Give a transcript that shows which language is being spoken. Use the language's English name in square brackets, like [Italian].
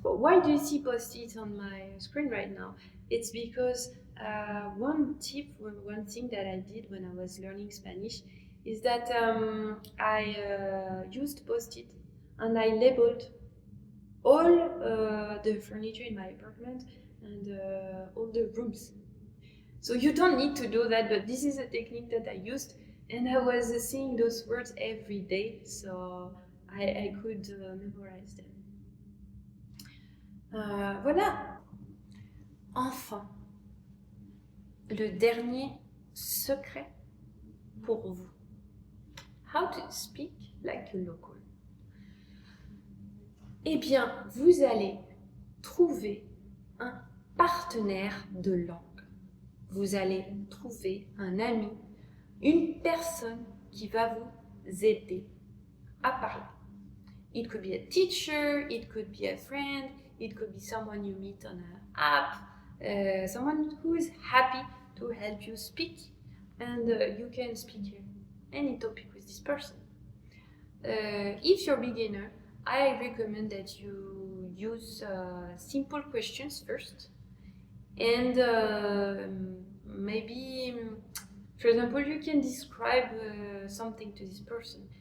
[English] Why do you see post-its on my screen right now? It's because one thing that I did when I was learning Spanish is that I used post-it and I labeled all the furniture in my apartment and all the rooms. So you don't need to do that, but this is a technique that I used, and I was seeing those words every day, so I could memorize them. [French] Voilà. Enfin, le dernier secret pour vous. [English] How to speak like a local. [French] Eh bien, vous allez trouver un partenaire de langue. Vous allez trouver un ami, une personne qui va vous aider à parler. [English] It could be a teacher, it could be a friend, it could be someone you meet on an app, someone who is happy to help you speak, and you can speak any topic with this person. If you're a beginner, I recommend that you use simple questions first, and maybe, for example, you can describe something to this person.